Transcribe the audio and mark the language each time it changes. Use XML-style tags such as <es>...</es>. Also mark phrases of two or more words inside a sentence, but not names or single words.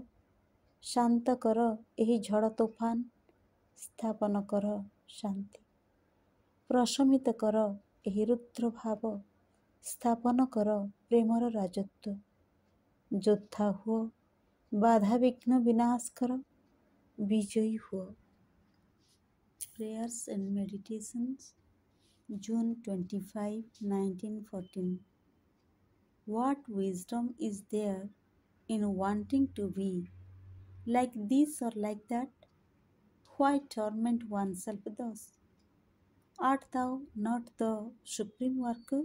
<or>ଶାନ୍ତ କର ଏହି ଝଡ଼ ତୋଫାନ, ସ୍ଥାପନ କର ଶାନ୍ତି। ପ୍ରଶମିତ କର ଏହି ରୁଦ୍ର ଭାବ, ସ୍ଥାପନ କର ପ୍ରେମର ରାଜତ୍ୱ। ଯୋଦ୍ଧା ହୁଅ, ବାଧାବିଘ୍ନ ବିନାଶ କର, ବିଜୟୀ ହୁଅ।</or> <en>Prayers and Meditations, June 25, 1914. What wisdom is there in wanting to be like this or like that? Why torment oneself thus? Art thou not the supreme worker?</en>